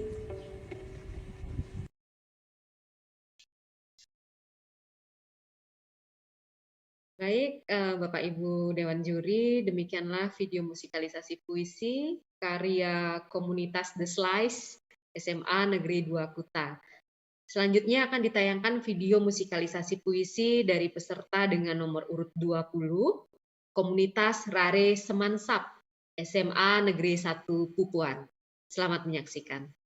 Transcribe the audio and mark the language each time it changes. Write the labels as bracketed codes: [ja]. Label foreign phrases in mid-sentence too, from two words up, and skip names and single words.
[id] Baik, Bapak Ibu Dewan Juri, demikianlah video musikalisasi puisi karya komunitas The Slice SMA Negeri 2 Kuta. Selanjutnya akan ditayangkan video musikalisasi puisi dari peserta dengan nomor urut 20, komunitas Rare Semansap SMA Negeri 1 Pupuan. Selamat menyaksikan.